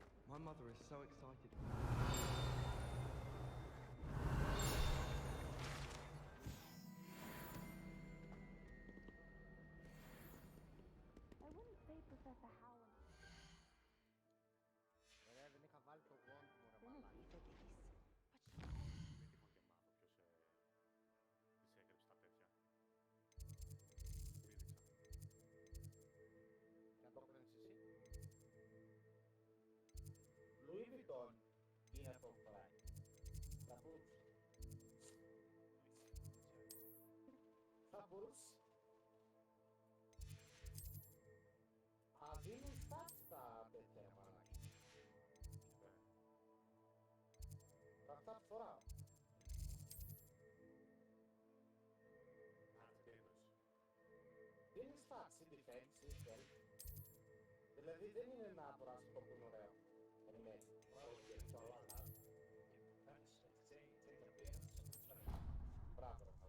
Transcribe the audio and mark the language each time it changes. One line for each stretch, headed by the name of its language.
English: My mother is so excited. I wouldn't say Professor Howard.
Greek: Δεν είχα βάλει το wand μου, ρε μαλάκα. Και αν το έκανες εσύ. Louis Vuitton είναι αυτό που φοράει. Τα boots. Τα boots. Δίνουν stats τα τέτοια, ρε μαλάκα. Αυτά που φοράω. Δίνει stats ή defense ή stealth. Δηλαδή δεν είναι να φοράς αυτό που είναι ωραίο. Είναι μέσα. Μπράβο ρε μαλάκα, μπράβο.